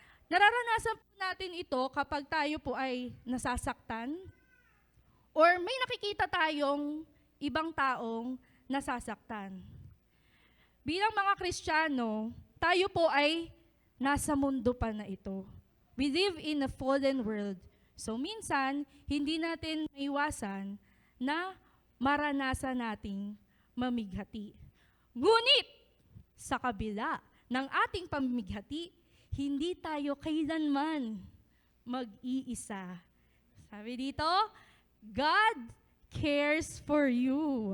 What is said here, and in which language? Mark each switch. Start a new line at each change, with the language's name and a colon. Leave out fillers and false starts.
Filipino: Nararanasan po natin ito kapag tayo po ay nasasaktan or may nakikita tayong ibang taong nasasaktan. Bilang mga Kristiyano, tayo po ay nasa mundo pa na ito.
English: We live in a fallen world.
Filipino: So minsan, hindi natin maiwasan na maranasan nating mamighati. Ngunit, sa kabila ng ating pamighati, hindi tayo kailanman mag-iisa. Sabi dito,
English: God cares for you.